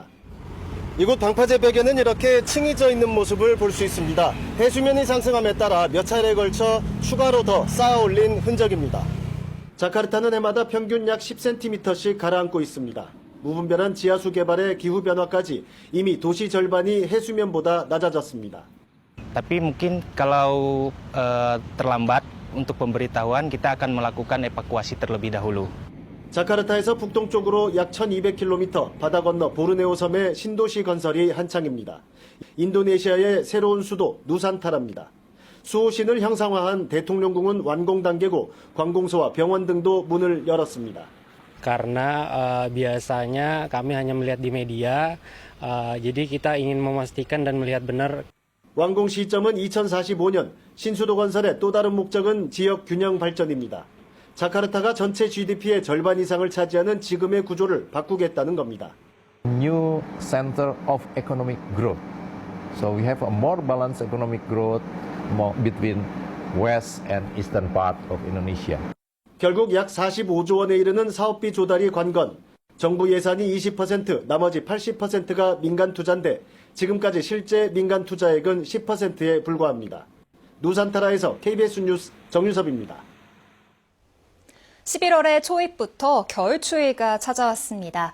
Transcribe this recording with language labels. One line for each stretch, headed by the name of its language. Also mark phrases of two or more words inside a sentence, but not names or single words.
Korean: 이곳 방파제 벽에는 이렇게 층이 져 있는 모습을 볼 수 있습니다. 해수면이 상승함에 따라 몇 차례에 걸쳐 추가로 더 쌓아 올린 흔적입니다. 자카르타는 해마다 평균 약 10cm씩 가라앉고 있습니다. 무분별한 지하수 개발의 기후변화까지 이미 도시 절반이 해수면보다 낮아졌습니다.
Indonesian: Tapi mungkin kalau terlambat untuk pemberitahuan kita akan melakukan evakuasi terlebih dahulu.
Korean: 자카르타에서 북동쪽으로 약 1200km 바다 건너 보르네오 섬의 신도시 건설이 한창입니다. 인도네시아의 새로운 수도 누산타라입니다. 수호신을 형상화한 대통령궁은 완공 단계고 관공서와 병원 등도 문을 열었습니다.
Indonesian: Karena biasanya kami hanya melihat di media, jadi kita ingin memastikan dan melihat benar.
Korean: 완공 시점은 2045년, 신수도 건설의 또 다른 목적은 지역 균형 발전입니다. 자카르타가 전체 GDP의 절반 이상을 차지하는 지금의 구조를 바꾸겠다는 겁니다.
English: New center of economic growth. So we have a more balanced economic growth between west and eastern part of Indonesia.
Korean: 결국 약 45조 원에 이르는 사업비 조달이 관건. 정부 예산이 20%, 나머지 80%가 민간 투자인데 지금까지 실제 민간 투자액은 10%에 불과합니다. 누산타라에서 KBS 뉴스 정유섭입니다. 11월의 초입부터 겨울 추위가 찾아왔습니다.